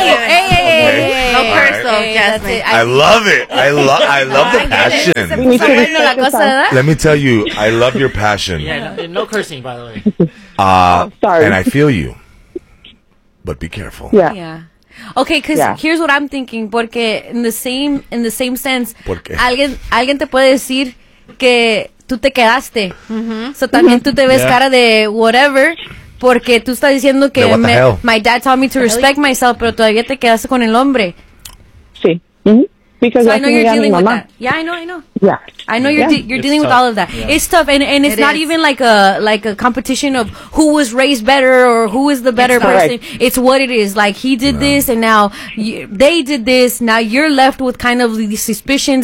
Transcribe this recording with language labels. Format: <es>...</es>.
<en>I love it. I love the passion. Let me tell you, I love your passion. Yeah, no cursing, by the way. Sorry. And I feel you. But be careful. Yeah. Okay, because here's what I'm thinking.</en> <es>Porque</es> <en>in the same sense,</en> <es>alguien te puede decir que tú te quedaste. Mm-hmm. So también tú te ves cara de whatever. Porque tú estás diciendo que</es> <en>my dad taught me to respect myself,</en> <es>pero todavía te quedaste con el hombre.</es> <en>Mm-hmm. Because so I know you're dealing with that. Yeah, I know. Yeah. I know you're dealing with all of that. Yeah. It's tough, and it's not even like a competition of who was raised better or who is the better person. Right. It's what it is. Like, he did this, and now they did this. Now you're left with kind of these suspicions.</en>